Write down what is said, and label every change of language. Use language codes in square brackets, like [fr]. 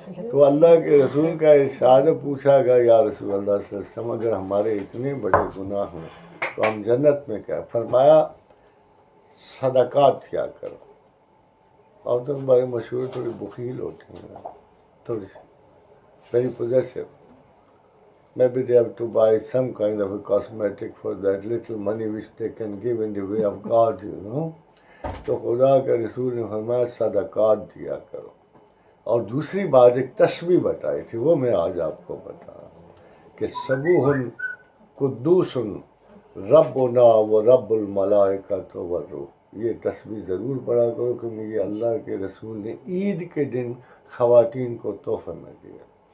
[ur] تو اللہ کے رسول کا ارشاد پوچھا گیا یا رسول اللہ صلی اللہ علیہ وسلم اگر ہمارے اتنے بڑے گناہ ہوں تو ہم جنت میں کیا؟ فرمایا صدقات کیا کرو. اور تو ہمارے مشہور تھوڑی بخیل ہوتے ہیں، تھوڑی سی [en] very possessive. Maybe they have to buy some kind of a cosmetic for that little money which they can give in the way of God, you know. [ur] تو خدا کا رسول نے فرمایا صدقات دیا کرو. اور دوسری بات ایک تسبیح بتائی تھی، وہ میں آج آپ کو بتا رہا ہوں کہ [ar] سبوح قدوس ربنا و رب الملائکۃ والروح. [ur] یہ تسبیح ضرور پڑھا کرو کیونکہ یہ اللہ کے رسول نے عید کے دن خواتین کو تحفے میں دیا.